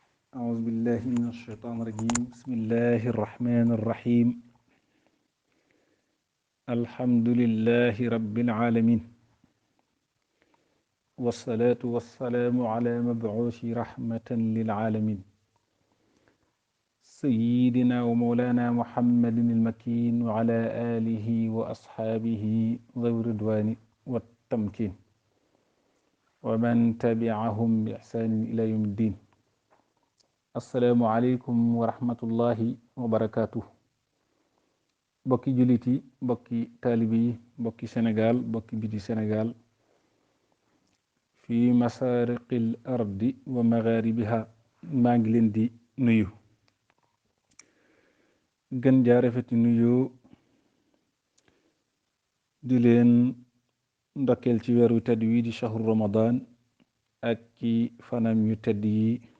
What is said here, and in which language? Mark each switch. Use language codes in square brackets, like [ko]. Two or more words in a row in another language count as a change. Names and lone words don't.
[ar] أعوذ بالله من الشيطان الرجيم بسم الله الرحمن الرحيم الحمد لله رب العالمين والصلاة والسلام على مبعوث رحمة للعالمين سيدنا ومولانا محمد المكين وعلى آله وأصحابه ذوي الرضوان والتمكين ومن تبعهم بإحسان إلى يوم الدين. السلام عليكم ورحمة الله وبركاته. [wo] bokki jullit yi bokki taalibe yi bokki Sénégal bokki biti Sénégal [ar] في مشارق الأرض ومغاربها [wo] maa ngi leen di nuyu gën jaa rafeti nuyu di leen ndokkeel ci weeru tedd wi di [ar] شهر رمضان [wo] ak ci fanam yu tedd yi